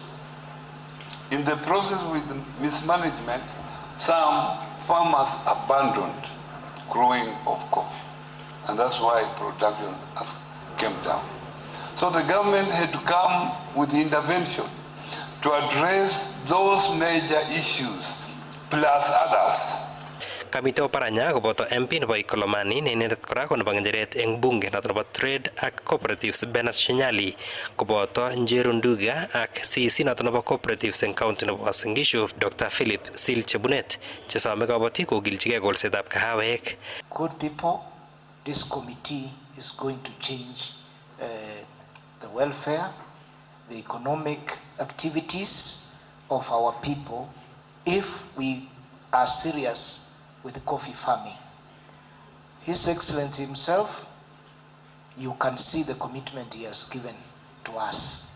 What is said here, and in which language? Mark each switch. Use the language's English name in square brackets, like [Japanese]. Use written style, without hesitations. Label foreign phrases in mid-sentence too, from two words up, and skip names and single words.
[English] In the process with mismanagement, some farmers abandoned growing of coffee, and that's why production came down. So the government had to come with intervention to address those major issues plus others. [Kalenjin] Kamite Oparanya koboto MP nebo Ikolomani ne inendet kora ko nebo ng'echeret eng bunge noto nebo Trade ak Cooperatives Bernard Shinyali koboto Njeru Nduga ak CEC noto nebo Cooperatives eng county nebo Uasin Gishu Dr. Philip Sil Chebunet chesome kabotik kokilchigei kolsetab kahawek. [English] Good people, this committee is going to change the welfare, the economic activities of our people if we are serious with the coffee farming. His Excellency himself, you can see the commitment he has given to us.